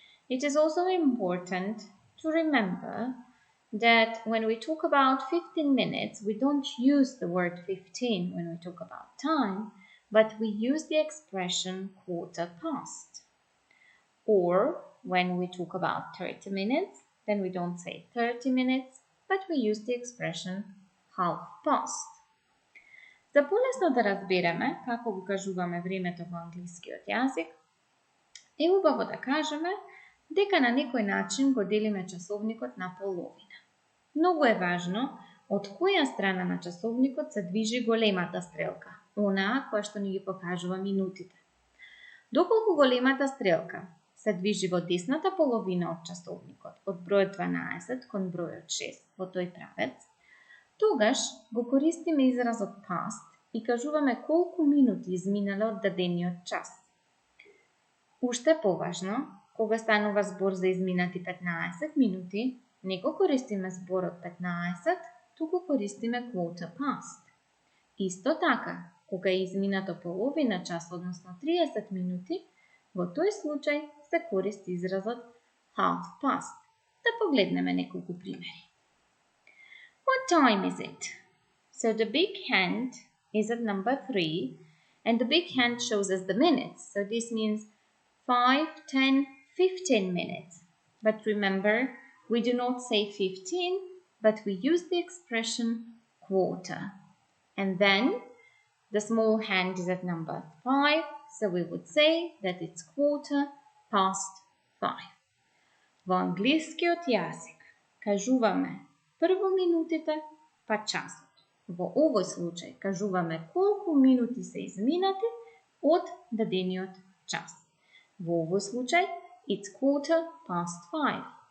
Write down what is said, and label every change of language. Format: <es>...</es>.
<en>It is also important to remember that when we talk about 15 minutes, we don't use the word 15 when we talk about time, but we use the expression quarter past. Or when we talk about 30 minutes, then we don't say 30 minutes, but we use the expression half past.</en> <mk>За полесно да разбереме како го кажуваме времето во англискиот јазик, е убаво да кажеме дека на некој начин го делиме часовникот на половина. Многу е важно од која страна на часовникот се движи големата стрелка, онаа која што ни ги покажува минутите. Доколку големата стрелка се движи во десната половина од часовникот, од бројот 12 кон бројот 6 во тој правец, тогаш го користиме изразот past и кажуваме колку минути изминале од дадениот час. Уште поважно, кога станува збор за изминати 15 минути, не го користиме зборот 15, туку користиме quarter past. Исто така, кога е изминато половина час, односно 30 минути, во тој случај се користи изразот half past. Да погледнеме неколку примери.</mk> <en>What time is it? So the big hand is at number 3 and the big hand shows us the minutes. So this means 5, 10, 15 minutes. But remember, we do not say 15, but we use the expression quarter. And then the small hand is at number 5, so we would say that it's quarter past 5.</en> <mk>Во англискиот јазик кажуваме прво минутите, па часот. Во овој случај кажуваме колку минути се изминати од дадениот час. Во овој случај,</mk> <en>it's 5:15.</en>